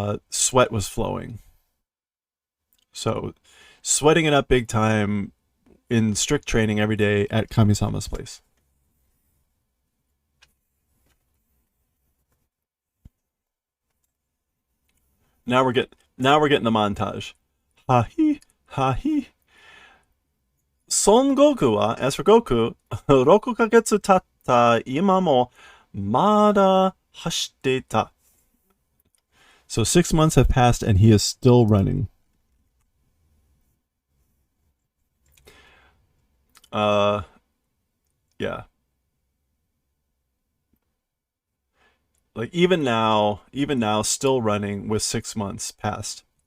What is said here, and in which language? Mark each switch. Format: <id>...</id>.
<en>Sweat was flowing. So, sweating it up big time in strict training every day at Kami-sama's place. Now we're getting the montage. Ha-hi, ha-hi.</en> <ja>Son Goku wa,</ja> <en>as for Goku,</en> <ja>6ヶ月経った今もまだ走っていた.</ja> <en>So 6 months have passed and he is still running. Yeah. Like even now, still running with 6 months past.</en>